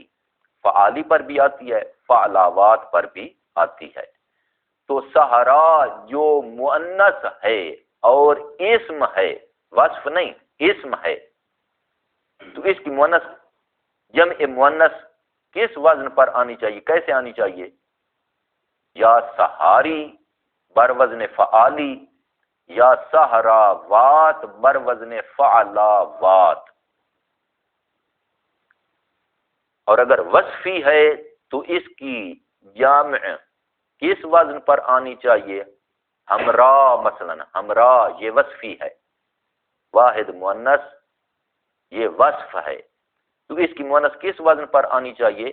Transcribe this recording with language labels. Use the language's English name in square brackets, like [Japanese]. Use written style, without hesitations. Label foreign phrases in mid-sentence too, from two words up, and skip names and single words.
[Urdu] فعالی پر بھی آتی ہے، فعلاوات پر بھی آتی ہے۔ تو سحرا جو مؤنث ہے اور اسم ہے، وصف نہیں اسم ہے، تو اس کی مؤنث جمع مؤنث کس وزن پر آنی چاہیے؟ کیسے آنی چاہیے؟ یا سحاری بر وزن فعالی یا سحراوات بر وزن فعلاوات۔ اور اگر وصفی ہے تو اس کی جامع کس وزن پر آنی چاہیے؟ ہمرا، مثلا ہمرا یہ وصفی ہے، واحد مؤنث یہ وصف ہے، تو اس کی مؤنث کس وزن پر آنی چاہیے؟